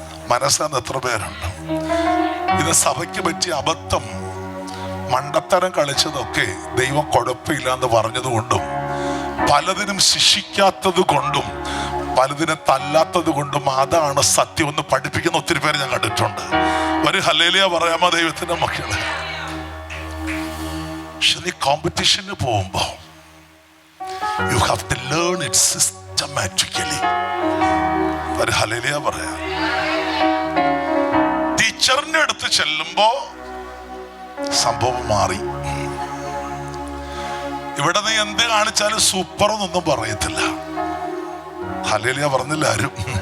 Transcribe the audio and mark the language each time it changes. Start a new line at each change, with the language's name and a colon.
Malayalam: മനസ്സിലാകുന്ന എത്ര പേരുണ്ട്? ഇത് സഭയ്ക്ക് പറ്റിയ അബദ്ധം, മണ്ടത്തരം കളിച്ചതൊക്കെ ദൈവം കുഴപ്പമില്ല എന്ന് പറഞ്ഞത് കൊണ്ടും, പലതിനും ശിക്ഷിക്കാത്തത് കൊണ്ടും, പലതിനെ തല്ലാത്തത് കൊണ്ടും അതാണ് സത്യം എന്ന് പഠിപ്പിക്കുന്ന ഒത്തിരി പേര് ഞാൻ കണ്ടിട്ടുണ്ട്. ഒരു ഹല്ലേലൂയ പറയാമോ ദൈവത്തിന്റെ മക്കളെ? പക്ഷെ നീ കോമ്പറ്റീഷന് പോകുമ്പോ
English: you have to learn it systematically.
Malayalam: ഒരു ഹല്ലേലൂയ പറയാം. ടീച്ചറിന്റെ അടുത്ത് ചെല്ലുമ്പോ സംഭവം മാറി. ഇവിടെ നീ എന്ത് കാണിച്ചാലും സൂപ്പർ എന്നൊന്നും പറയത്തില്ല. ഹല്ലേലൂയ പറഞ്ഞില്ല ആരും.